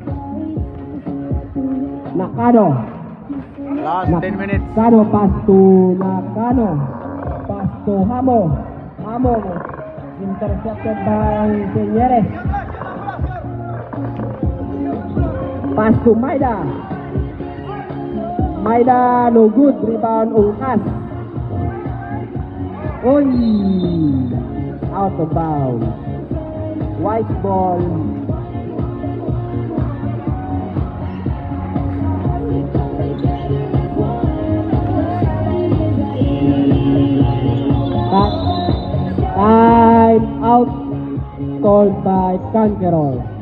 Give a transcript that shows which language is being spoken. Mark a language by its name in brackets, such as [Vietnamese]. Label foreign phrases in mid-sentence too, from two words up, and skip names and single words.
[English] Nakano. Last 10 minutes. Nakano pass to Nakano. Pass to Hamo. Hamo intercepted by Senyeres. Pass to Maida. Maida, no good. Rebound, Ungkas. Oy! Out of bounds. White ball. Time out called by Conqueror.